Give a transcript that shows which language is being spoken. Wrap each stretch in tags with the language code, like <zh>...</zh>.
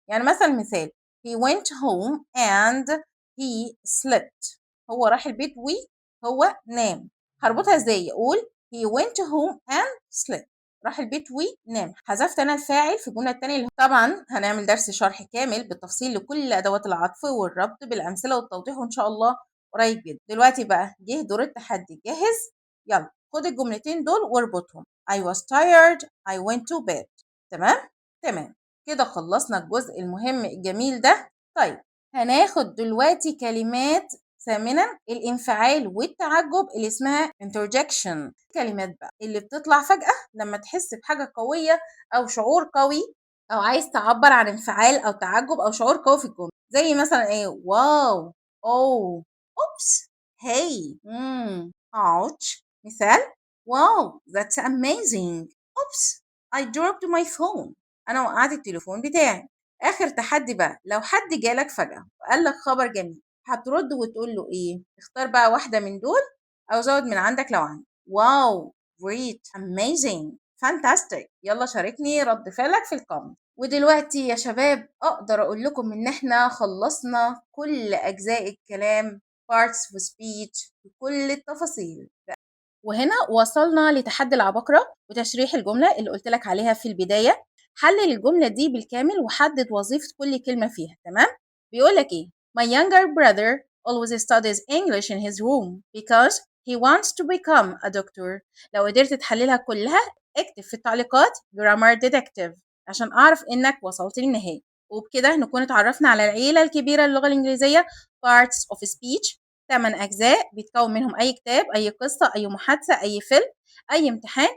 <ar>يعني مثلا مثال</ar> <en>he went home and he slept.</en> <ar>هو راح البيت وهو نام. هربطها ازاي؟ اقول</ar> <en>he went home and slept،</en> <ar>راح البيت ونام. حذفت انا الفاعل في الجمله الثانيه اللي طبعا هنعمل درس شرح كامل بالتفصيل لكل ادوات العطف والربط بالامثله والتوضيح وان شاء الله قريب جدا. دلوقتي بقى جه دور التحدي، جاهز؟ يلا خد الجملتين دول واربطهم.</ar> <en>I was tired I went to bed.</en> <ar>تمام كده خلصنا الجزء المهم الجميل ده. طيب هناخد دلوقتي كلمات ثامنا الانفعال والتعجب اللي اسمها interjection. كلمات بقى اللي بتطلع فجأة لما تحس بحاجة قوية أو شعور قوي، أو عايز تعبر عن انفعال أو تعجب أو شعور قوي في الجملة. زي مثلا إيه؟ واو، أوه، أوبس، هاي، ouch. مثال واو</ar> <en>that's amazing. Oops I dropped my phone.</en> <ar>أنا وقعت التليفون بتاعي. آخر تحدي بقى، لو حد جالك فجأة وقال لك خبر جميل هترد وتقول له ايه؟ اختار بقى واحدة من دول او زود من عندك لو عندك.</ar> <en>Wow, great، amazing، fantastic.</en> <ar>يلا شاركني رد فعلك في الكومنت. ودلوقتي يا شباب اقدر اقول لكم ان احنا خلصنا كل اجزاء الكلام parts of speech بكل التفاصيل. وهنا وصلنا لتحدي العباقرة وتشريح الجملة اللي قلت لك عليها في البداية. حلل الجملة دي بالكامل وحدد وظيفة كل كلمة فيها. تمام؟ بيقول لك ايه؟</ar> <en>My younger brother always studies English in his room because he wants to become a doctor.</en> <ar>لو قدرت تحللها كلها اكتب في التعليقات grammar detective عشان اعرف انك وصلت للنهاية. وبكده نكون اتعرفنا على العيلة الكبيرة للغة الإنجليزية parts of speech. 8 أجزاء بيتكون منهم أي كتاب، أي قصة، أي محادثة، أي فيلم، أي امتحان.</ar>